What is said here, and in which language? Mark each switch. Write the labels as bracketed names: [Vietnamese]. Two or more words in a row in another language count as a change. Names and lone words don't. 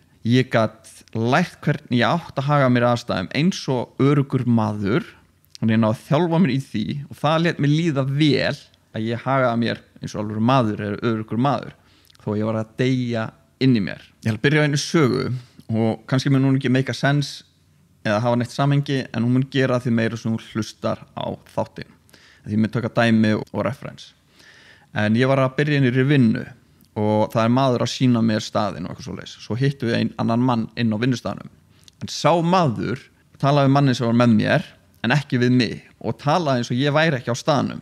[Icelandic] Ég gat lært hvernig ég átt að haga mér aðstæðum eins og öruggur maður, þannig ég náði að þjálfa mér í því og það lét mér líða vel að ég hagaði mér eins og alveg maður eða öruggur maður, þó ég var að deyja inn í mér. Ég ætla að byrja á einu sögu og kannski mun hún ekki [English] make a sense [Icelandic] eða hafa neitt samhengi en hún mun gera því meira sem hún hlustar á þáttinn. Því mun taka dæmi og reference. En ég var að byrja inn í vinnu og það maður að sýna mér staðinn og eitthvað svoleiðis. Svo hittum við annan mann inn á vinnustaðnum. En sá maður talaði við mannin sem var með mér en ekki við mig og talaði eins og ég væri ekki á staðnum.